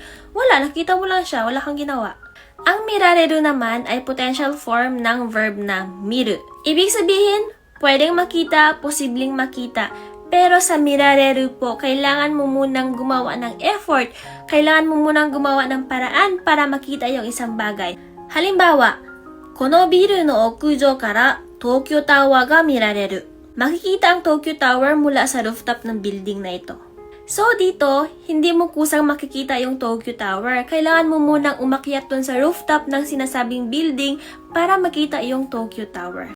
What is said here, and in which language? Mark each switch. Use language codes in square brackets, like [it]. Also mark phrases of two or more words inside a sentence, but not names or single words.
[tl] Wala, nakita mo lang siya, wala kang ginawa. Ang mirareru naman ay [en] potential form [tl] ng verb na miru. Ibig sabihin, pwedeng makita, posibleng makita. Pero sa mirareru po, kailangan mo munang gumawa ng effort. Kailangan mo munang gumawa ng paraan para makita yung isang bagay. Halimbawa, [ja] このビルの屋上から東京タワーが見られる. [tl] Makikita ang Tokyo Tower mula sa rooftop ng building na ito. So dito, hindi mo kusang makikita yung Tokyo Tower. Kailangan mo munang umakyat dun sa rooftop ng sinasabing building para makita yung Tokyo Tower.